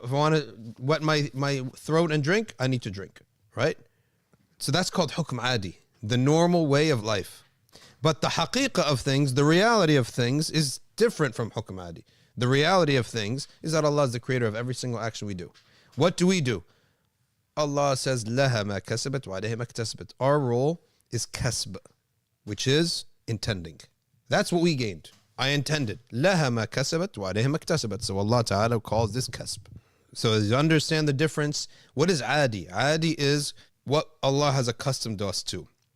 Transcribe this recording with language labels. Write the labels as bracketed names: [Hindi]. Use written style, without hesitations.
[English] If I want to wet my throat and drink, I need to drink. Right? So that's called hukm adi, the normal way of life. But the haqiqah of things, the reality of things, is different from hukm adi. The reality of things is that Allah is the creator of every single action we do. What do we do? Allah says, [Arabic] لَهَا مَا كَسَبَتْ وَعَلَيْهَا مَا اكْتَسَبَتْ. [English] Our role is kasb, which is intending. That's what we gained. I intended. [Arabic] لَهَا مَا كَسَبَتْ وَعَلَيْهَا مَا اكْتَسَبَتْ. [English] So Allah Ta'ala calls this kasb. So as you understand the difference, what is adi? Adi is what Allah has accustomed us to.